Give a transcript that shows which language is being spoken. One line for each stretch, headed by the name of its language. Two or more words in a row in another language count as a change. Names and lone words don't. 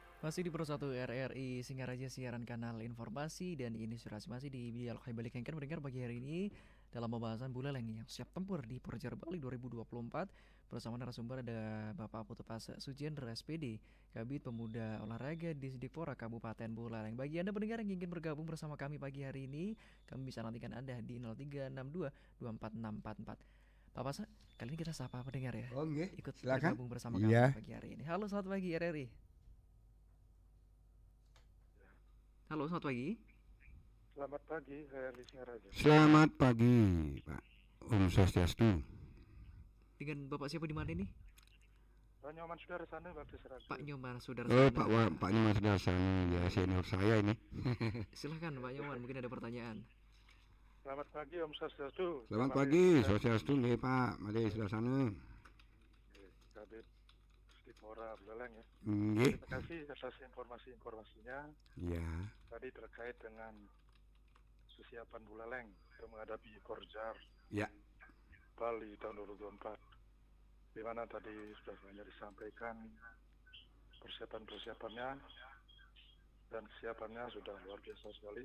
Indonesian: Masih di Pro 1 RRI Singaraja, siaran kanal informasi dan inspirasi, masih di Dialog Hai Bali Kengken mendengar pagi hari ini dalam pembahasan Buleleng yang siap tempur di Porjar Bali 2024. Bersama narasumber ada Bapak Putu Pase Sujendra SPD, Kabid Pemuda Olahraga di Sidikpora Kabupaten Buleleng. Bagi Anda pendengar yang ingin bergabung bersama kami pagi hari ini, kami bisa nantikan Anda di 0362 24644. Pak Pase, kali ini kita sapa pendengar ya. Oh, nggih. Ikut Silakan. bergabung bersama kami Iya. pagi hari ini. Halo, selamat pagi RRI. Halo, selamat pagi. Selamat pagi, saya Lis Ngaraja. Selamat pagi, Pak.
Balinese: Om Swastiastu.
Indonesian: Dengan Bapak siapa di mana ini? Pak Nyoman Sudara sana, Bakti Seragu. Pak Nyoman Saudara. Oh, Pak Nyoman sudah sana, ya senior saya ini. Silahkan Pak Nyoman, mungkin ada pertanyaan. Selamat pagi,
Balinese: Om Swastiastu.
Indonesian: Selamat pagi,
Balinese: Swastiastu nggih,
Indonesian: Pak. Mari sudah sana. Kabit Sidikpora Buleleng ya. Nggih. Terima kasih atas informasinya. Ya. Tadi terkait dengan kesiapan Buleleng untuk menghadapi Porjar Ya. Bali tahun 2024. Di mana tadi sudah banyak disampaikan persiapannya dan kesiapannya sudah luar biasa sekali.